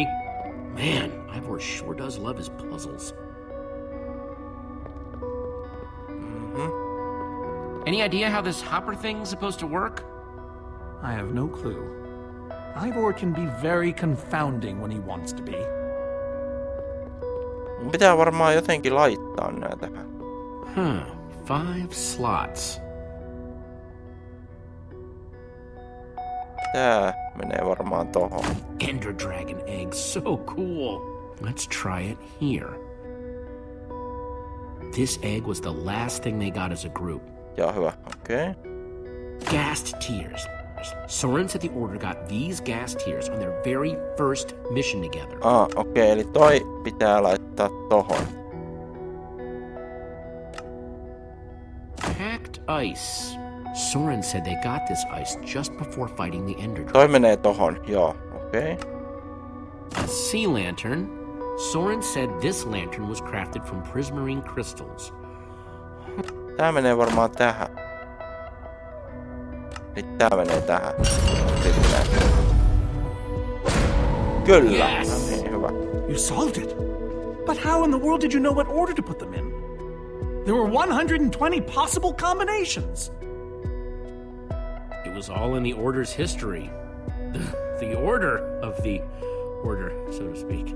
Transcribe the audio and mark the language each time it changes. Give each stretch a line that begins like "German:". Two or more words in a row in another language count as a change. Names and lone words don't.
English: Man, Ivor sure does love his puzzles. Any idea how this hopper thing's supposed to work? I have no clue. Ivor can be very confounding when he wants to be.
Finnish: Mun pitää varmaan jotenkin laittaa nää tähän.
English: 5 slots.
Finnish: Tää menee varmaan tohon.
English: Ender Dragon egg, so cool. Let's try it here. This egg was the last thing they got as a group.
Finnish: Joo, hyvä. Okei.
English: Gassed tears. Soren said the Order got these gas tears on their very first mission together.
Finnish: Okei, eli toi pitää laittaa tohon.
English: Packed ice. Soren said they got this ice just before fighting the Ender Dragon.
Finnish: Toi menee tohon, joo. Okei.
English: A sea lantern. Soren said this lantern was crafted from prismarine crystals.
Finnish: Tää menee varmaan tähän. Nyt tää menee tähän. Sitten. Kyllä.
English: Yes.
Finnish: No niin, hyvä.
English: You solved it. But how in the world did you know what order to put them in? There were 120 possible combinations. It was all in the Order's history. The order of the Order, so to speak.